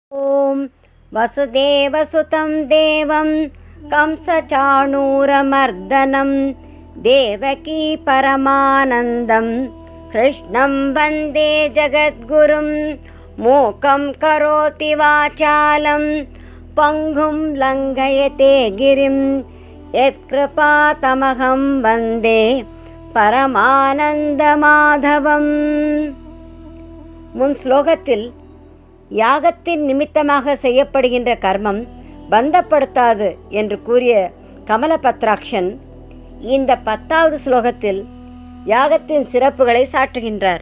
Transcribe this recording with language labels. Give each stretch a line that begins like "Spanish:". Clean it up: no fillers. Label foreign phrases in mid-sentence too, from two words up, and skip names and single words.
Sanskrit: ॐ वसुदेवसुतं देवं कंसचाणूरमर्दनं देवकी परमानन्दं कृष्णं वन्दे जगद्गुरुं मूकं करोति वाचालं पङ्गुं लङ्घयते गिरिं यत्कृपातमहं वन्दे பரமானந்தமாதவம்.
Tamil: முன் ஸ்லோகத்தில் யாகத்தின் நிமித்தமாக செய்யப்படுகின்ற கர்மம் பந்தப்படுத்தாது என்று கூறிய கமலபத்ராக்ஷன் இந்த 10வது ஸ்லோகத்தில் யாகத்தின் சிறப்புகளை சாற்றுகின்றார்.